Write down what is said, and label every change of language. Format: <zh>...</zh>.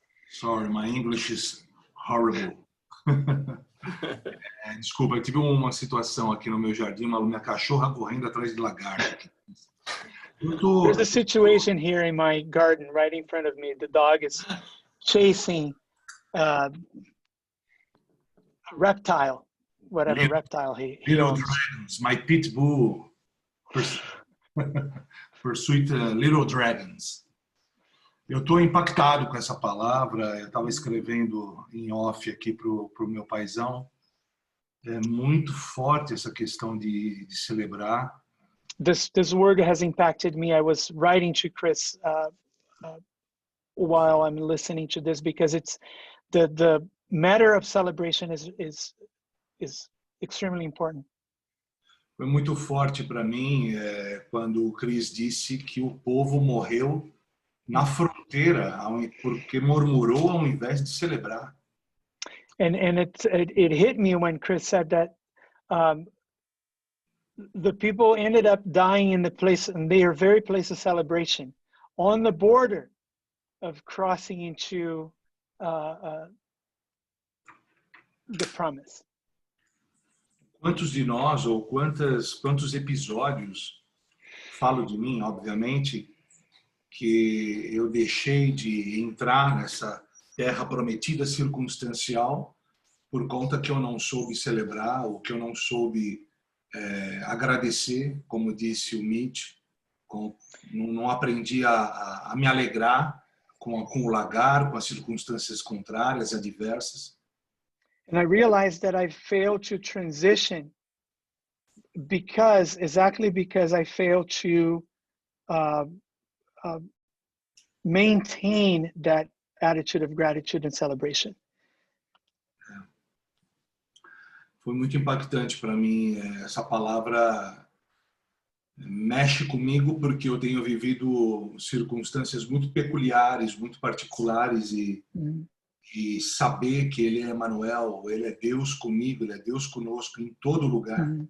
<en>Sorry, my English is horrible.</en> <pt>Desculpa, eu tive uma situação aqui no meu jardim, minha cachorra correndo atrás de lagarto.</pt> <en>There's a situation here in my garden right in front of me. The dog is chasing a reptile, whatever reptile he Little owns. dragons, my pit bull pursuit little dragons.</en> <pt>Eu estou impactado com essa palavra. Eu estava escrevendo em off aqui pro meu paizão. É muito forte essa questão de celebrar.</pt> <en>This word has impacted me. I was writing to Chris while I'm listening to this because it's the matter of celebration is extremely important.</en> <pt>Foi muito forte para mim quando o Chris disse que o povo morreu na fronteira porque murmurou ao invés de celebrar.</pt> <en>And it hit me when Chris said that the people ended up dying in their very place of celebration, on the border of crossing into the promise.</en> <pt>Quantos de nós ou quantos episódios, falo de mim, obviamente, que eu deixei de entrar nessa terra prometida circunstancial por conta que eu não soube celebrar ou que eu não soube agradecer, como disse o Mitch, não aprendi a me alegrar com o lagar, com as circunstâncias contrárias, adversas.</pt> <en>And I realized that I failed to transition because I failed to maintain that attitude of gratitude and celebration.</en> <pt>Foi muito impactante para mim. Essa palavra mexe comigo porque eu tenho vivido circunstâncias muito peculiares, muito particulares e saber que Ele é Emmanuel, Ele é Deus comigo, Ele é Deus conosco em todo lugar.</pt>